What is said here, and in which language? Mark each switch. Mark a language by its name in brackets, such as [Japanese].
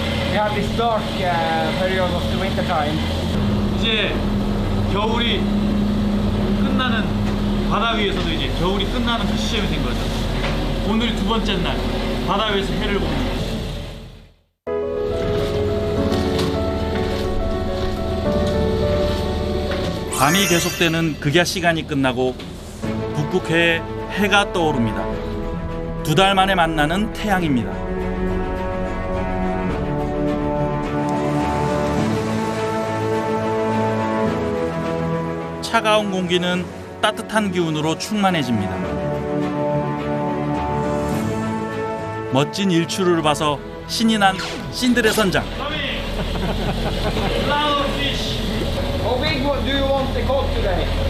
[English] We had this dark period of the winter time. [Korean] 이제 겨울이 끝나는 바다 위에서도 이제 겨울이 끝나는 그 시점이 된 거죠. 오늘이 2번째 날 바다 위에서 해를 보는 거죠. 밤이 계속되는 극야 시간이 끝나고 북극해에 해가 떠오릅니다. 2달 만에 만나는 태양입니다. 차가운 공기는 따뜻한 기운으로 충만해집니다. 멋진 일출을 봐서 신이 난 신들의 선장. [English] How big do you want the cod today?